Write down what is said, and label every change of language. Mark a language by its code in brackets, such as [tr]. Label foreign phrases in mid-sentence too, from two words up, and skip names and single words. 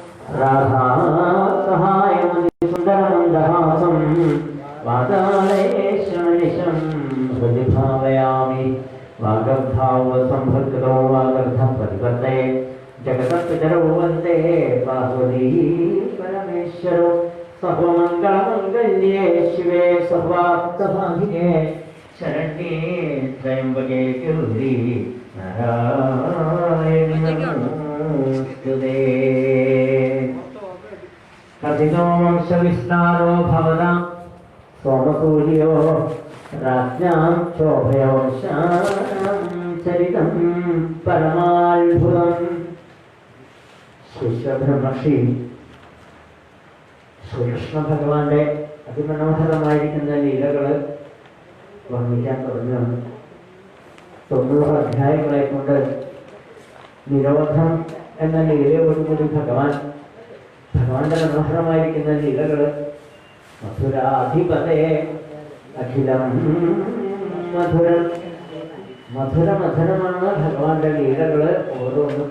[sa] राधा सहायमति सुन्दरमन्दहासं वातालयेशमनिशं हृदि भावयामि वागर्धावसंभृतो वागर्धप्रतिपत्तये जगतपितरौ वन्दे पार्वती परमेश्वरौ सर्वमङ्गलमङ्गल्ये शिवे सर्वार्थसाधिके शरण्ये त्र्यम्बके गौरी नारायणि नमोस्तुते। कथितो वंशविस्तारो भवता सोमसूर्यो राज्ञां चोभयवंशानां चरितं परमाद्भुतम्। [ml] ശ്രീശ്വരബ്രഹ്മർഷി ശ്രീകൃഷ്ണ ഭഗവാന്റെ അതിമനോഹരമായിരിക്കുന്ന ലീലകൾ വർണ്ണിക്കാൻ തുടങ്ങുകയാണ്. 90 അധ്യായങ്ങളെ കൊണ്ട് നിരോധം എന്ന ലീലയോടുകൂടി ഭഗവാന്റെ മനോഹരമായിരിക്കുന്ന ലീലകൾ മധുരാധിപതയെ അഖിലം മധുരം മധുരമധുരമാണ് ഭഗവാന്റെ ലീലകൾ ഓരോന്നും.